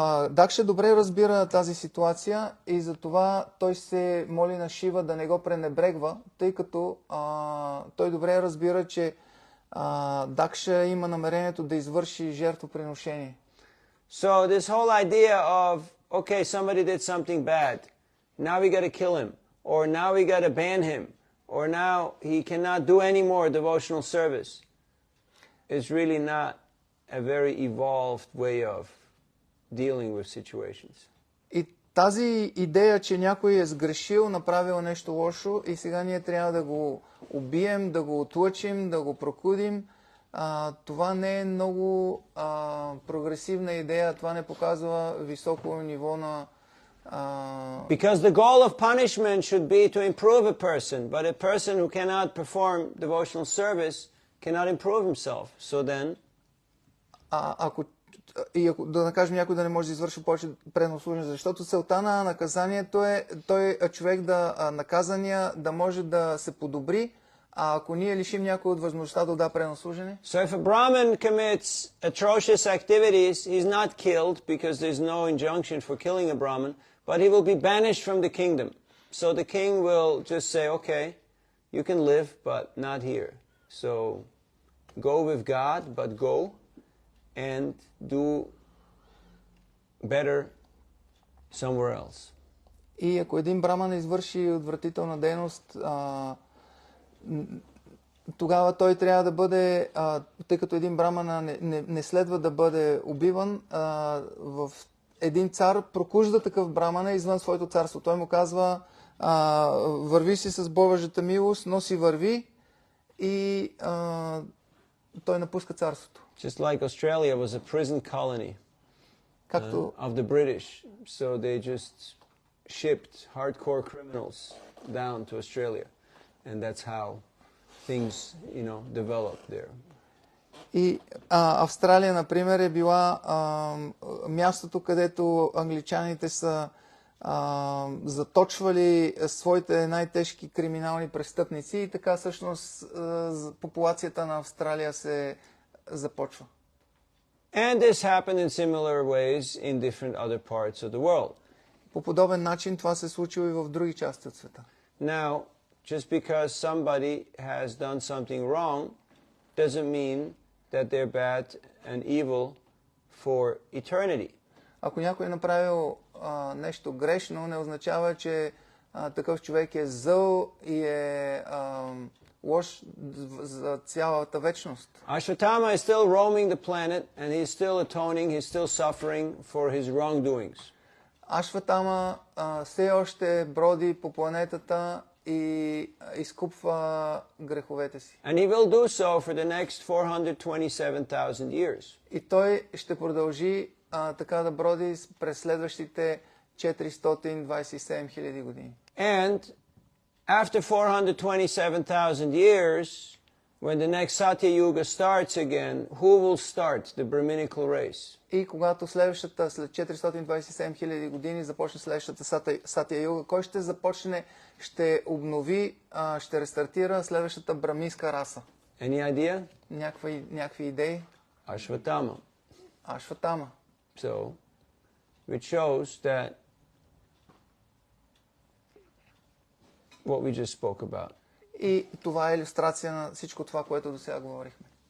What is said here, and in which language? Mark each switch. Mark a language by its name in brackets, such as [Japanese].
[Bulgarian] Дакша добре разбира тази ситуация и затова той се моли на Шива да не го пренебрегва, тъй като той добре разбира, че Дакша има намерението да извърши жертвоприношение. [English] So this whole idea of, okay, somebody did something bad, now we got to kill him, or now we got to ban him, or now he cannot do any more devotional service, is really not a very evolved way of dealing with situations. [Bulgarian] И тази идея, че някой е сгрешил, направил нещо лошо и сега ние трябва да го убием, да го отлъчим, да го прокудим, това не е много прогресивна идея, това не показва високо ниво на... [English] Because the goal of punishment should be to improve a person, but a person who cannot perform devotional service cannot improve himself. So then... [Bulgarian] ако да накажем някой да не може да извърши повече предно служение, защото целта на наказанието е човек наказания да може да се подобри, а ако ние лишим някой от възможността да отда предно служение. [English] So if a Brahmin commits atrocious activities, he's not killed because there's no injunction for killing a Brahmin, but he will be banished from the kingdom. So the king will just say, okay, you can live, but not here. So go with God, but go and do better somewhere else. [Bulgarian] И ако един браман извърши отвратителна дейност, тогава той трябва да бъде, тъй като един браман не следва да бъде убиван, в един цар прокужда такъв брамана извън своето царство. Той му казва, върви си с Божията милост, но си върви, и той напуска царството. [English] Just like Australia was a prison colony of the British, so they just shipped hardcore criminals down to Australia, and that's how things, developed there. [Bulgarian] И Австралия, например, е била мястото, където англичаните са заточвали своите най-тежки криминални престъпници, и така всъщност популацията на Австралия се започва. [English] And this happened in similar ways in different other parts of the world. [Bulgarian] По подобен начин това се случило и в други части от света. [English] Now, just because somebody has done something wrong doesn't mean that they're bad and evil for eternity. [Bulgarian] Ако някой е направил нещо грешно, не означава, че такъв човек е зъл и е лош за цялата вечност. [English] Ashwatthama is still roaming the planet and he's still atoning, he's still suffering for his wrongdoings. [Bulgarian] Ашватама все още броди по планетата и изкупва греховете си. [English] And he will do so for the next 427,000 years. [Bulgarian] И той ще продължи така да броди през следващите 427 хиляди години. [English] And after 427,000 years, when the next Satya Yuga starts again, who will start the Brahminical race? [Bulgarian] И когато след 427 хиляди години започне следващата Сатя Юга, кой ще започне, ще обнови, ще рестартира следващата браминска раса? [English] Any idea? [Bulgarian] Някакви идеи? [English] Ashwatthama. [Bulgarian] Ашватама. [English] So, which shows that what we just spoke about. [Bulgarian] И това е илюстрация на всичко това, което до сега говорихме.